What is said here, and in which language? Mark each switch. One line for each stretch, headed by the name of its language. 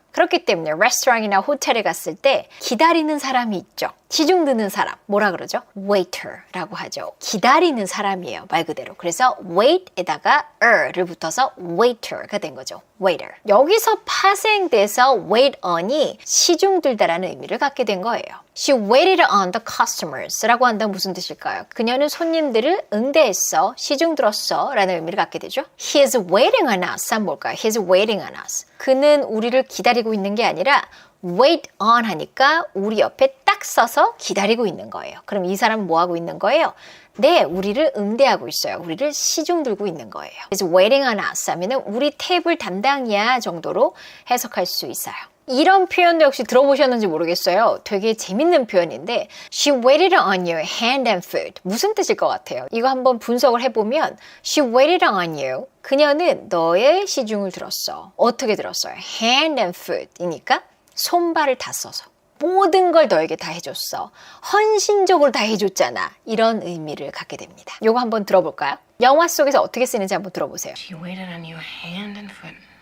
Korean: 그렇기 때문에 레스토랑이나 호텔에 갔을 때 기다리는 사람이 있죠. 시중 드는 사람, 뭐라 그러죠? waiter라고 하죠. 기다리는 사람이에요, 말 그대로. 그래서 wait에다가 를 붙어서 waiter가 된 거죠. waiter. 여기서 파생돼서 wait on이 시중 들다라는 의미를 갖게 된 거예요.
English: She waited on the customers
Korean: 라고 한다면 무슨 뜻일까요? 그녀는 손님들을 응대했어, 시중 들었어 라는 의미를 갖게 되죠.
English: He is waiting on us
Korean: 한 뭘까요?
English: He is waiting on us.
Korean: 그는 우리를 기다리고 있는 게 아니라 wait on 하니까 우리 옆에 딱 서서 기다리고 있는 거예요. 그럼 이 사람은 뭐 하고 있는 거예요? 네, 우리를 응대하고 있어요. 우리를 시중 들고 있는 거예요. 그래서 waiting on us 하면은 우리 테이블 담당이야 정도로 해석할 수 있어요. 이런 표현도 역시 들어보셨는지 모르겠어요. 되게 재밌는 표현인데
English: She waited on your hand and foot.
Korean: 무슨 뜻일 것 같아요? 이거 한번 분석을 해보면
English: She waited on you.
Korean: 그녀는 너의 시중을 들었어. 어떻게 들었어요?
English: Hand and foot
Korean: 이니까 손발을 다 써서 모든 걸 너에게 다 해줬어. 헌신적으로 다 해줬잖아. 이런 의미를 갖게 됩니다. 이거 한번 들어볼까요? 영화 속에서 어떻게 쓰는지 한번 들어보세요.
English: She waited on you hand and foot.